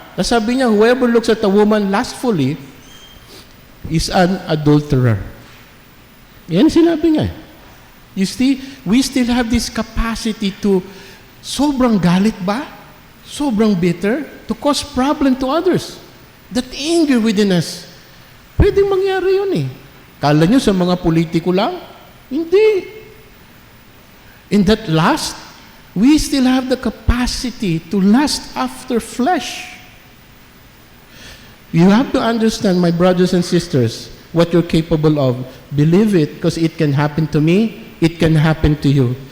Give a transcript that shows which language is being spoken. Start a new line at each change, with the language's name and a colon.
Filipino: Tapos sabi niya,
English: whoever looks at a woman lustfully is an adulterer.
Filipino: Yan sinabi niya.
English: You see, we still have this capacity to,
Filipino: sobrang galit ba? Sobrang bitter?
English: To cause problem to others. That anger within us.
Filipino: Pwedeng mangyari yun eh. Kala nyo sa mga politiko lang? Hindi.
English: In that lust, we still have the capacity to lust after flesh. You have to understand, my brothers and sisters, what you're capable of. Believe it, because it can happen to me, it can happen to you.